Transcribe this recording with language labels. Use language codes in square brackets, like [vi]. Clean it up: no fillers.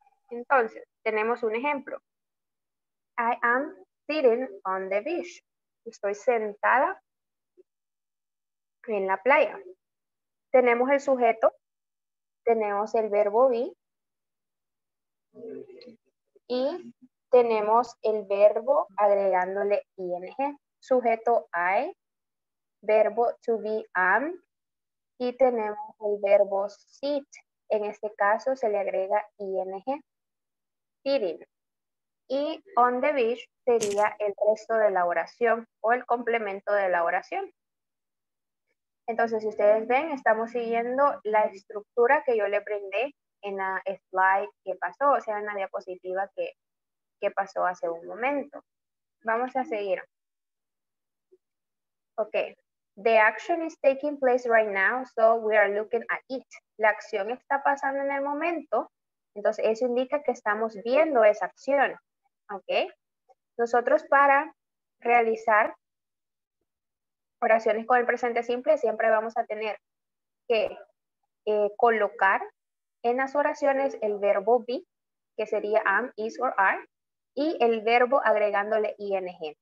[es] Entonces, tenemos un ejemplo. [en] I am sitting on the beach. [es] Estoy sentada en la playa. Tenemos el sujeto, tenemos el verbo be y tenemos el verbo agregándole ing. Sujeto I, verbo to be am y tenemos el verbo sit. En este caso se le agrega ing. Sitting. Y [en] on the beach [es] sería el resto de la oración o el complemento de la oración. Entonces, si ustedes ven, estamos siguiendo la estructura que yo le brindé en la slide que pasó, o sea, en la diapositiva que pasó hace un momento. Vamos a seguir. Ok. [en] The action is taking place right now, so we are looking at it. [es] La acción está pasando en el momento, entonces eso indica que estamos viendo esa acción. Ok. Nosotros para realizar oraciones con el presente simple, siempre vamos a tener que colocar en las oraciones el verbo be, que sería [en] am, is or are, [es] y el verbo agregándole ing.